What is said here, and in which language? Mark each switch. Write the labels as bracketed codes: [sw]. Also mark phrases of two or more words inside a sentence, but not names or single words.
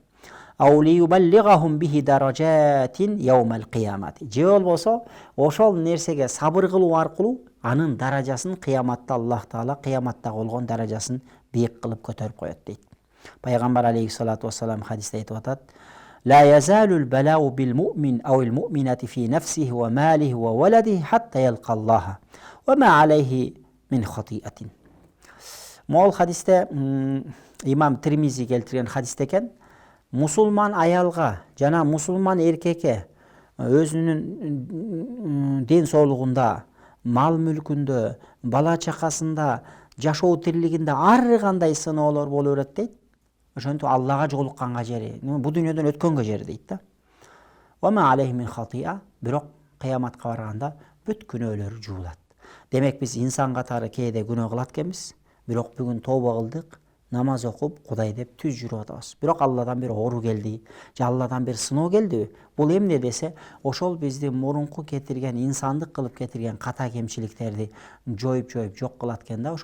[ar] أو ليبلغهم به درجات يوم القيامة. [ky] Же болбосо ошол нерсеге сабыр кылуу аркылуу анын даражасын кыяматта Аллах Таала кыяматта болгон даражасын бийик кылып көтөрүп коет дейт. Пайгамбар [ar] عليه الصلاة والسلام [ky] хадисте айтып атат: [ar] لا يزال البلاء بالمؤمن أو المؤمنة في نفسه وماله وولده حتى يلقى الله وما عليه من خطيئة. [ky] Мол хадисте имам Тирмизи келтирген хадисте экен. Мусулман аялга жана мусулман эркекке өзүнүн ден соолугунда, мал мүлкүндө, бала чакасында, жашоо тирилигинде ар кандай сыноолор боло берет дейт. Ошентип Аллага жолукканга жери, бул дүйнөдөн өткөнгө жери дейт да. [ar] وما عليه من خطيئة, [ky] бирок кыяматка барганда бүт күнөөлөрү жуулат. Демек, биз инсан катары кээде күнөө кылат экенбиз, бирок бүгүн тооба кылдык, намаз окуп, Кудай деп түз жүрүп атабыз. Бирок Алладан бир оору келди, же Алладан бир сыноо келдиби? Бул эмне десе, ошол биздин мурунку кетирген, инсандык кылып кетирген ката кемчиликтерди жоюп жок кылат экен да.